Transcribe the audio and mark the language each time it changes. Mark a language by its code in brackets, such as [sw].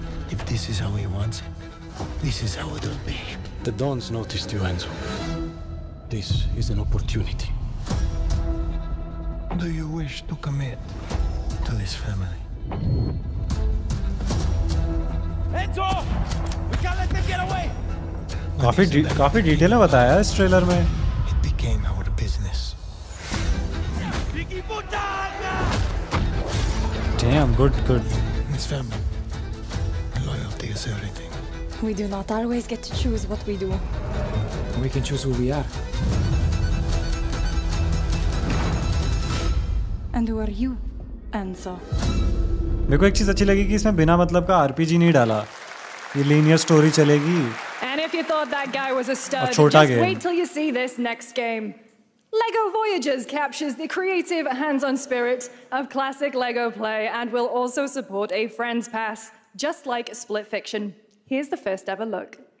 [en] If this is how he wants it, this is how it'll be. The Dons noticed you, Enzo. This is an opportunity. Do you wish to commit to this family? Enzo! We can't let them get away! [hi] काफी detail में बताया है इस trailer में. [en] It became our business. Damn, good. This family, loyalty is everything. We do not always get to choose what we do. We can choose who we are. And who are you, Enzo? [hi] मेरे को एक चीज अच्छी लगी कि इसमें बिना मतलब का आरपीजी नहीं डाला. ये लीनियर स्टोरी चलेगी. [en] And if you thought that guy was a stud, [hi] छोटा [en] just game. wait till you see this next game. LEGO Voyagers captures the creative, hands-on spirit of classic LEGO play and will also support a Friends Pass, just like Split Fiction. Here's the first ever look.